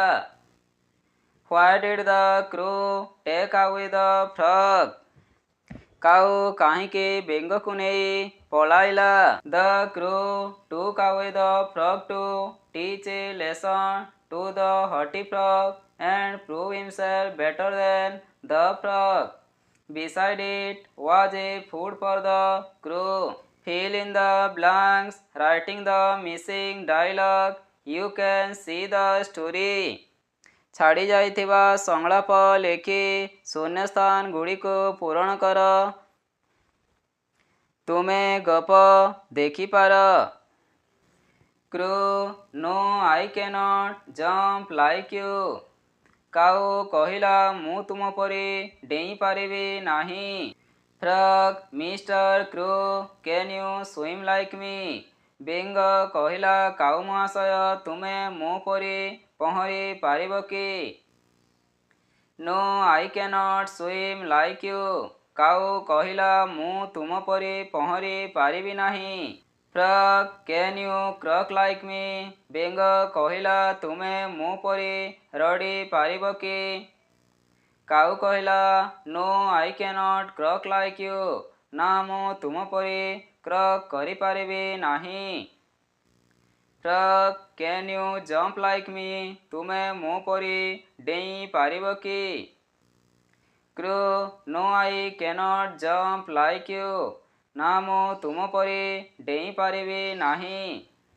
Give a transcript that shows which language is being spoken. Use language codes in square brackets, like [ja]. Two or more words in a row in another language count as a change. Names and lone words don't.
[en] What did the crow take away the frog? [or] କାଉ କାହିଁକି ବେଙ୍ଗକୁ ନେଇ ପଳାଇଲା? [en] The crow took away the frog to teach a lesson to the haughty frog and prove himself better than the frog. Beside it was a food for the crow. Fill in the blanks, writing the missing dialogue. You can see the story. [or] ଛାଡ଼ି ଯାଇଥିବା ସଂଳାପ ଲେଖି ଶୂନ୍ୟସ୍ଥାନ ଗୁଡ଼ିକୁ ପୂରଣ କର। ତୁମେ ଗପ ଦେଖିପାର। [en] କ୍ରୋ no I cannot jump like you. [or] କାଉ କହିଲା ମୁଁ ତୁମ ପରି ଡେଇଁପାରିବି ନାହିଁ। [en] Frog Mister Crow can you swim like me? [or] ବେଙ୍ଗ କହିଲା କାଉ ମହାଶୟ ତୁମେ ମୋ ପରି ପହଁରି ପାରିବ କି? [en] No I cannot swim like you. [or] କାଉ କହିଲା ମୁଁ ତୁମ ପରି ପହଁରି ପାରିବି ନାହିଁ। [en] Frog can you croak like me? [or] ବେଙ୍ଗ କହିଲା ତୁମେ ମୋ ପରି ରଡ଼ି ପାରିବ କି? କାଉ କହିଲା [en] No I cannot croak like you. [or] ନା ମୁଁ ତୁମ ପରି କ୍ରକ୍ କରିପାରିବି ନାହିଁ। [en] Frog can you jump like me? [or] ତୁମେ ମୋ ପରି ଡେଇଁ ପାରିବ କି? [en] କ୍ରୋ No I cannot jump like you. [or] ନା ମୁଁ ତୁମ ପରି ଡେଇଁ ପାରିବି ନାହିଁ।